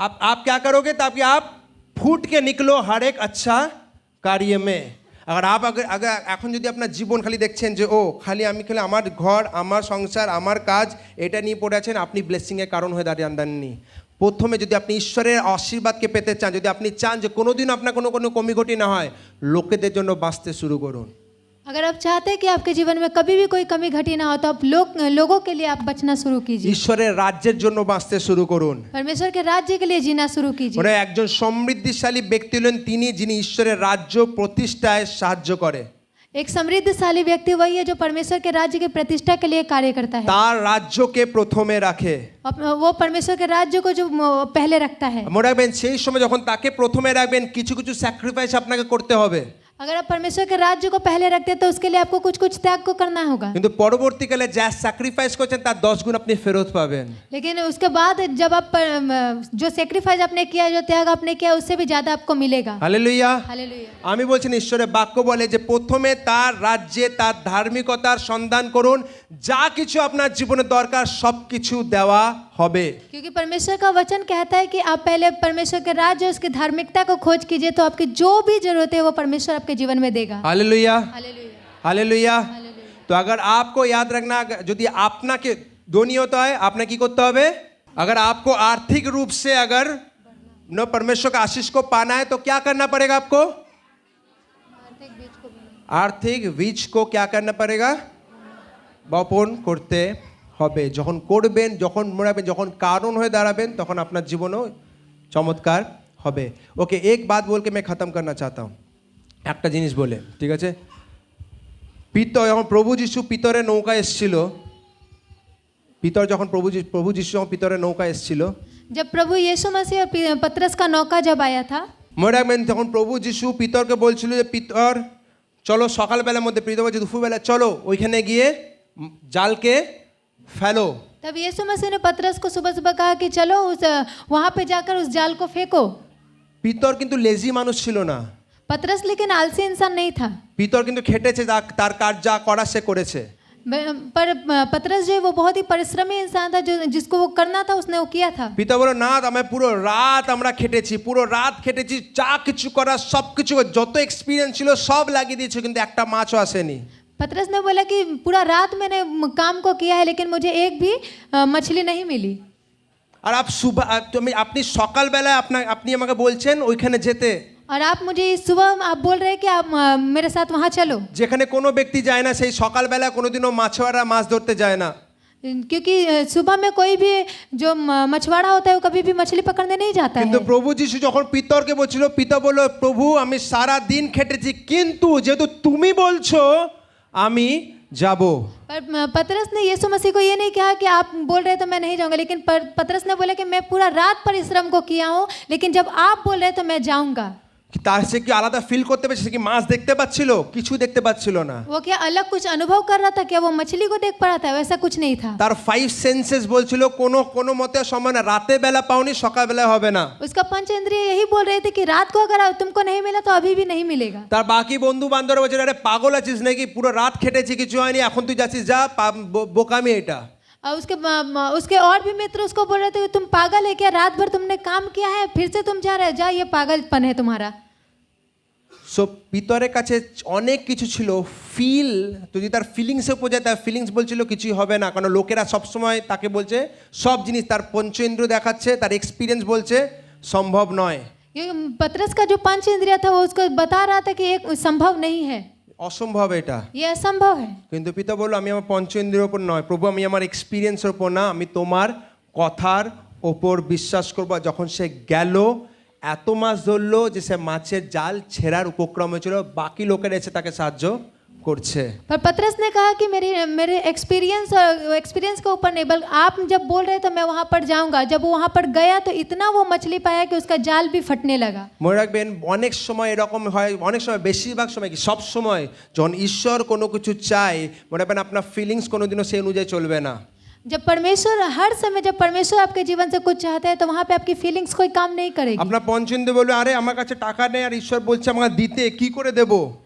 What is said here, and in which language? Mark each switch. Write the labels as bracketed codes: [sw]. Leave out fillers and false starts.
[hi] आप क्या करोगे ताकि आप फूट के निकलो हर एक अच्छा कार्य में अगर आप अगर [bn] এখন যদি আপনার জীবন খালি দেখছেন যে ও খালি আমি খালি আমার ঘর আমার সংসার আমার কাজ এটা নিয়ে পড়ে আছেন আপনি ব্লেসিংয়ের কারণ হয়ে দাঁড়াননি প্রথমে যদি আপনি ঈশ্বরের আশীর্বাদকে পেতে চান যদি আপনি চান যে কোনোদিন আপনার কোনো কমিঘটি না হয় লোকেদের জন্য বাঁচতে শুরু করুন [hi] अगर आप चाहते हैं कि आपके जीवन में कभी भी कोई कमी घटी ना हो तो आप लोगों के लिए आप बचना शुरू कीजिए [bn] ঈশ্বরের রাজ্যের জন্য বাঁচতে শুরু করুন [hi] परमेश्वर के राज्य के लिए जीना शुरू कीजिए [bn] মানে একজন সমৃদ্ধিশালী ব্যক্তি হলেন তিনি যিনি ঈশ্বরের রাজ্য প্রতিষ্ঠায় সাহায্য করে [hi] एक समृद्धशाली व्यक्ति वही है जो परमेश्वर के राज्य की प्रतिष्ठा के लिए कार्य करता है [bn] তার রাজ্যকে প্রথমে রাখে [hi] वो परमेश्वर के राज्य को जो पहले रखता है [bn] মনে রাখবেন সেই সময় যখন তাকে প্রথমে রাখবেন কিছু কিছু স্যাক্রিফাইস আপনাকে করতে হবে [hi] अगर आप परमेश्वर के राज्य को पहले रखते हैं तो उसके लिए आपको कुछ कुछ त्याग को करना होगा [bn] কিন্তু পরবর্তীকালে যা স্যাক্রিফাইস করছেন তার 10 গুণ আপনি ফেরত পাবেন [hi] लेकिन उसके बाद जब आप जो सेक्रीफाइस आपने किया जो त्याग आपने किया उससे भी ज्यादा आपको मिलेगा [bn] হালেলুয়া [hi] हालेलुया [bn] আমি বলছি ঈশ্বরের বাক্য বলে যে প্রথমে তার রাজ্যে তার ধার্মিকতার সন্ধান করুন যা কিছু আপনার জীবনে দরকার সবকিছু দেওয়া হবে [hi] क्योंकि परमेश्वर का वचन कहता है कि आप पहले परमेश्वर के राज्य उसकी धार्मिकता को खोज कीजिए तो आपकी जो भी जरूरत है वो परमेश्वर आपके जीवन में देगा हालेलुया हालेलुया हालेलुया हालेलुया তো अगर आपको याद रखना [bn] যদি আপনাকে ধনী হতে হয় আপনাকে কি করতে হবে [hi] अगर आपको आर्थिक रूप से अगर न परमेश्वर का आशीष को पाना है तो क्या करना पड़ेगा आपको आर्थिक बीज को क्या करना पड़ेगा [bn] বপন করতে হবে যখন করবেন যখন মরাবেন যখন কারণ হয়ে দাঁড়াবেন তখন আপনার জীবনও চমৎকার হবে ওকে [hi] एक बात बोल के मैं ख़त्म करना चाहता हूँ [bn] একটা জিনিস বলে ঠিক আছে পিতর যখন প্রভু যিশু পিতরের নৌকা এসেছিল পিতর যখন প্রভু যিশু যখন পিতরের নৌকা এসেছিল [hi] जब प्रभु यीशु मसीह और पतरस का नौका जब आया था [bn] মনে রাখবেন তখন প্রভু যিশু পিতরকে বলছিল যে পিতর চলো সকালবেলার মধ্যে পিতর বলছে দুপুরবেলা চলো ওইখানে গিয়ে জালকে ফেলো [hi] तब यीशु मसीह ने पतरस को सुबह सुबह कहा कि चलो वहाँ पे जाकर उस जाल को फेंको [bn] পিতর কিন্তু লেজি মানুষ ছিল না [hi] पतरस लेकिन आलसी इंसान नहीं था [bn] পিতর কিন্তু খেটেছে তার কাজ যা করা সে করেছে [hi] पर पतरस जो है वो बहुत ही परिश्रमी इंसान था जो जिसको वो करना था उसने वो किया था [bn] পিতা বলো না আমি পুরো রাত আমরা খেটেছি পুরো রাত খেটেছি যা কিছু করা সব কিছু যত এক্সপিরিয়েন্স ছিল সব লাগিয়ে দিয়েছে কিন্তু একটা মাছও আসেনি [hi] पतरस ने बोला कि पूरा रात मैंने काम को किया है लेकिन मुझे एक भी मछली नहीं मिली [bn] আর আপনি সকালবেলায় আপনি আমাকে বলছেন ওইখানে যেতে [hi] और आप मुझे इस सुबह आप बोल रहे हैं कि आप मेरे साथ वहाँ चलो [bn] যেখানে কোনো ব্যক্তি যায় না সেই সকালবেলা কোনোদিনও মাছওয়ারা মাছ ধরতে যায় না [hi] क्योंकि सुबह में कोई भी जो मछुआरा होता है वो कभी भी मछली पकड़ने नहीं जाता [bn] কিন্তু [hi] है [bn] প্রভু যিশু যখন পিতরকে বলছিল পিতা বলল প্রভু আমি সারা দিন খেটেছি কিন্তু যেহেতু তুমি বলছো আমি যাব [hi] पर पतरस ने यीशु मसीह को ये नहीं कहा कि आप बोल रहे तो मैं नहीं जाऊंगा लेकिन पतरस ने बोला कि मैं पूरा रात परिश्रम को किया हूँ लेकिन जब आप बोल रहे तो मैं जाऊंगा [bn] কি তার সে কি আলাদা ফিল করতে পেরেছে, সে কি মাছ দেখতে পাচ্ছিল? কিছু দেখতে পাচ্ছিল না। [hi] वो क्या अलग कुछ अनुभव कर रहा था? क्या वो मछली को देख पा रहा था? वैसा कुछ नहीं था। [bn] তার 5 সেন্সেস বলছিল কোনো কোনো মতে সময় না, রাতে বেলা পাওনি সকালবেলা হবে না। [hi] उसका पंच इंद्रिय यही बोल रहे थे कि रात को अगर तुमको नहीं मिला तो अभी भी नहीं मिलेगा। [bn] তার বাকি বন্ধু বান্ধবরা বলছিল আরে পাগল আছিস নাকি, পুরো রাত খেটেছি কিছু হয়নি, এখন তুই যাচ্ছিস যা, বোকামি এটা। [hi] और उसके और भी मित्र उसको बोल रहे थे कि तुम पागल है क्या, रात भर तुमने काम किया है फिर से तुम जा रहे हो, जा, ये पागलपन है तुम्हारा। [bn] সো পিতরের কাছে অনেক কিছু ছিল, ফিল, যদি তার ফিলিংসে পৌঁছায়, তার ফিলিংস বলছিল কিছুই হবে না, কারণ লোকেরা সবসময় তাকে বলছে সব জিনিস, তার পঞ্চেন্দ্রিয় দেখাচ্ছে, তার এক্সপিরিয়েন্স বলছে সম্ভব নয়। [hi] ये पतरस का जो पंच इंद्रिय था वो उसको बता रहा था कि ये संभव नहीं है, [bn] অসম্ভব এটা। [hi] ये असंभव है। [bn] কিন্তু পিতা বলল আমি আমার পঞ্চেন্দ্রিয়ের ওপর নয় প্রভু, আমি আমার এক্সপিরিয়েন্সের ওপর না, আমি তোমার কথার ওপর বিশ্বাস করব। যখন সে গেল এত মাছ ধরলো যে সে মাছের জাল ছেঁড়ার উপক্রম হয়েছিল, বাকি লোকেরা এসে তাকে সাহায্য করছে। [hi] पर पतरस ने कहा कि मेरे एक्सपीरियंस के ऊपर नहीं, बल्कि आप जब बोल रहे तो मैं वहाँ पर जाऊँगा। जब वो वहाँ पर गया तो इतना वो मछली पाया कि उसका जाल भी फटने लगा। [bn] মনে রাখবেন অনেক সময় এরকম হয়, অনেক সময়, বেশিরভাগ সময় কি সব সময় যখন ঈশ্বর কোনো কিছু চায়, মনে রাখবেন আপনার ফিলিংস কোনোদিনও সেই অনুযায়ী চলবে না। [hi] जब परमेश्वर हर समय जब परमेश्वर आपके जीवन से कुछ चाहते हैं तो वहाँ पे आपकी फीलिंग्स कोई काम नहीं करेगी। [bn] আপনার পঞ্চেন্দ্রিয় বলবে আরে আমার কাছে টাকা নেই আর ঈশ্বর বলছে আমাকে দিতে, কি করে দেবো?